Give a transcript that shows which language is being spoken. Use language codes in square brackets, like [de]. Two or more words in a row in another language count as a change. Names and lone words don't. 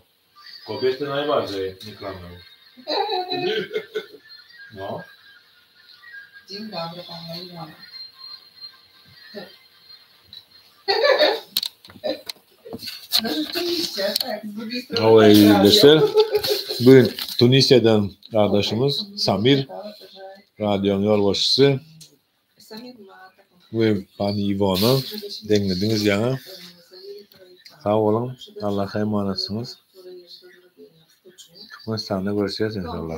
[pl] Kobiety najbardziej nie kłamią. No. Dzień dobry, pana Iwona. No rzeczywiście, tak, z drugiej strony. [tr] Oi, arkadaşlar. Bugün Tunisya'dan arkadaşımız Samir, radyonun yol başçısı. Bugün Pani Ivona, dinlediniz yani. Sağ olun, Allah'a emanetsiniz. Türkmenistan'da görüşeceğiz inşallah.